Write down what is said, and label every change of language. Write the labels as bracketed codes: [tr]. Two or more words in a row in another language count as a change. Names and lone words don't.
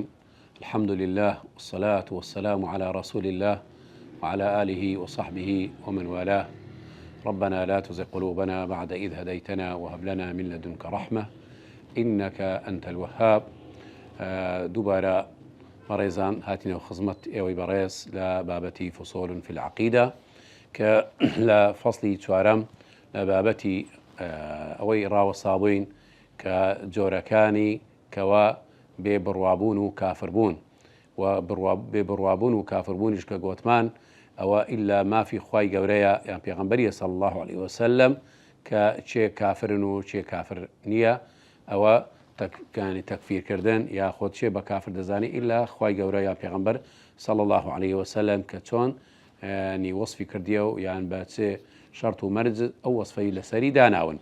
[ar] الحمد لله والصلاة والسلام على رسول الله وعلى آله وصحبه ومن والاه. ربنا لا تزغ قلوبنا بعد إذ هديتنا وهب لنا من لدنك رحمة إنك أنت الوهاب. [ckb] دوباره بەڕێزان هاتینەوە خزمەت ئێوەی بەڕێز لە بابەتی فصول في العقيدة کە لە فەصلی چوارەم لە بابەتی ئەوەی ڕاوەسابووین کە جۆرەکانی کەوا بێبڕوابوون و کافربوون و بێبڕوابوون و کافربوونیش کە گوتمان ئەوە ئیلا مافی خوای گەورەیە یان پێغەمبەریە [ar] صلی الله عليه وسلم [ckb] کە چێ کافرن و چێ کافر نییە، ئەوە تەکفیرکردن یا خۆت چێ بە کافر دەزانی ئیلا خوای گەورە یا پێغەمبەر [ar] صلی الله عليه وسلم [ckb] کە چۆن وەصفی کردیە و یان بە چێ شەرت و مەرج ئەو وەصفەی لەسەری داناون.